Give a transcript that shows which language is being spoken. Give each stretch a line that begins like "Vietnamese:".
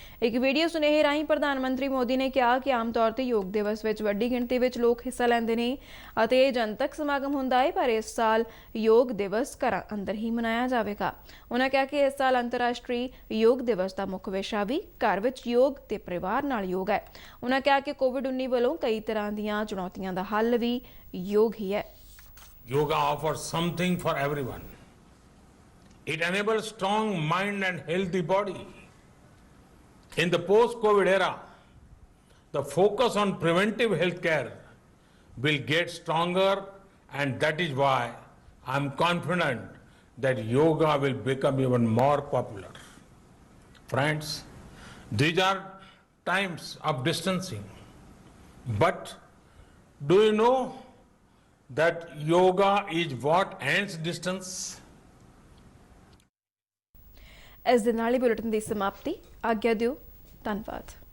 Punjabi: ਇੱਕ ਵੀਡੀਓ ਸੁਨੇਹੇ ਰਾਹੀਂ ਪ੍ਰਧਾਨ ਮੰਤਰੀ ਮੋਦੀ ਨੇ ਕਿਹਾ ਕਿ ਆਮ ਤੌਰ ਤੇ ਯੋਗ ਦਿਵਸ ਵਿੱਚ ਵੱਡੀ ਗਿਣਤੀ ਵਿੱਚ ਲੋਕ ਹਿੱਸਾ ਲੈਂਦੇ ਨੇ ਅਤੇ ਇਹ ਜਨਤਕ ਸਮਾਗਮ ਹੁੰਦਾ ਹੈ, ਪਰ ਇਸ ਸਾਲ ਯੋਗ ਦਿਵਸ ਘਰਾਂ ਅੰਦਰ ਹੀ ਮਨਾਇਆ ਜਾਵੇਗਾ। ਉਨ੍ਹਾਂ ਕਿਹਾ ਕਿ ਇਸ ਸਾਲ ਅੰਤਰਰਾਸ਼ਟਰੀ ਯੋਗ ਦਿਵਸ ਦਾ ਮੁੱਖ ਵਿਸ਼ਾ ਵੀ ਘਰ ਵਿੱਚ ਯੋਗ ਤੇ ਪਰਿਵਾਰ ਨਾਲ ਯੋਗ ਹੈ। ਉਨ੍ਹਾਂ ਕਿਹਾ ਕਿ ਕੋਵਿਡ-19 ਵੱਲੋਂ ਕਈ ਤਰ੍ਹਾਂ ਦੀਆਂ ਚੁਣੌਤੀਆਂ ਦਾ ਹੱਲ ਵੀ ਯੋਗ ਹੀ ਹੈ।
English: Yoga offers something for everyone. It enables strong mind and healthy body. In the post-COVID era, the focus on preventive healthcare will get stronger, and that is why I'm confident that yoga will become even more popular. Friends, these are times of distancing, but do you know that yoga is what ends distance?
Punjabi: ਇਸ ਦੇ ਨਾਲ ਹੀ bulletin ਦੀ ਸਮਾਪਤੀ। ਆਗਿਆ ਦਿਓ। ਧੰਨਵਾਦ।